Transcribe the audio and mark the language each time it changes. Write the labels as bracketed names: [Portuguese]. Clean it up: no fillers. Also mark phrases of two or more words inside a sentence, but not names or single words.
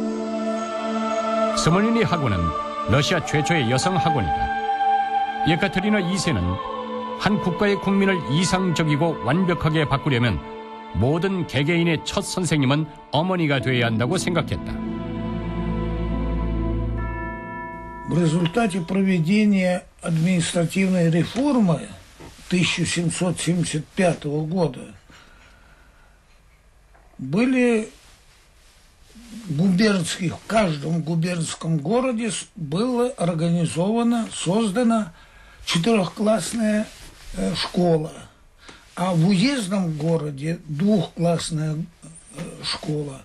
[Korean] 스몰리니 학원은 러시아 최초의 여성 학원이다. 예카테리나 2세는 한 국가의 국민을 이상적이고 완벽하게 바꾸려면 모든 개개인의 첫 선생님은 어머니가 되어야 한다고 생각했다. [Russian] В результате проведения административной реформы 1775 года были в каждом губернском городе была организована, создана четырехклассная школа, а в уездном городе двухклассная школа.